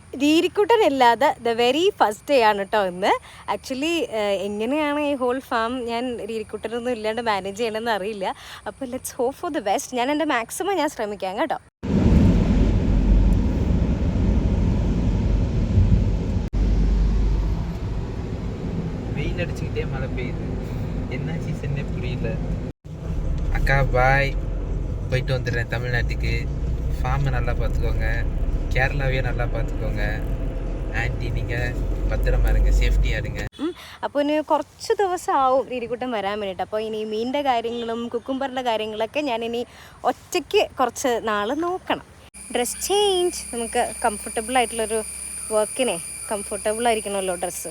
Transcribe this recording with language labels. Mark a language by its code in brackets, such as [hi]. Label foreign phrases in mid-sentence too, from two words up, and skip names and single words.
[ml] രീരിക്കുട്ടനില്ലാതെ [en] the very first day [ml] ആണ് കേട്ടോ ഇന്ന്. ആക്ച്വലി എങ്ങനെയാണ് ഈ [en] whole farm [ml] ഞാൻ രീരിക്കുട്ടനൊന്നും ഇല്ലാണ്ട് മാനേജ് ചെയ്യണമെന്ന് അറിയില്ല. അപ്പോൾ [en] let's hope for the best. [ml] ഞാൻ എൻ്റെ മാക്സിമം ഞാൻ ശ്രമിക്കാം കേട്ടോ. [ta] வெயிலடிச்சுக்கிட்டே மழை பெய்யுது, என்ன சீசன்னே புரியல. அக்கா பாய், போயிட்டு வந்துடுறேன் தமிழ்நாட்டுக்கு. ஃபார்மை நல்லா பார்த்துக்கோங்க, கேரளாவையே நல்லா பார்த்துக்கோங்க. [ml] ആൻറ്റി നിങ്ങൾ ഭദ്രമാ ഇരുங்க, സേഫ്റ്റി ആയിരുங்க. അപ്പോൾ ഇനി കുറച്ച് ദിവസം ആവും രീരിക്കുട്ടൻ വരാൻ വേണ്ടിയിട്ട്. അപ്പോൾ ഇനി മീനിൻ്റെ കാര്യങ്ങളും കുക്കുംബറിൻ്റെ കാര്യങ്ങളൊക്കെ ഞാനിനി ഒറ്റയ്ക്ക് കുറച്ച് നാൾ നോക്കണം. [en] dress change, [ml] നമുക്ക് കംഫർട്ടബിൾ ആയിട്ടുള്ളൊരു വർക്കിനെ കംഫർട്ടബിൾ ആയിരിക്കണമല്ലോ ഡ്രസ്സ്.